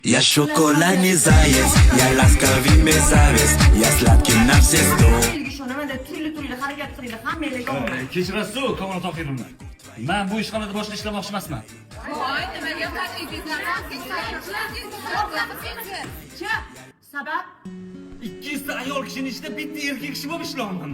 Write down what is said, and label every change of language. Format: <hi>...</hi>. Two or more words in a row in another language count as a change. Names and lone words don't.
<ru>Я шоколадный заяц, я ласковый мерзавец, я сладкий на все сто.</ru> <uz>Ishonamanda turli harakat qilinglar, hammanglarga ommabop. Kechirasiz, Kamol Tohirovna. Men bu ishxonada boshqa ishlamoqchi emasman. Voy, nimaga Sabab 200 ta ayol kishining ichida bitta erkak kishi bo'lib ishlayapman.</uz>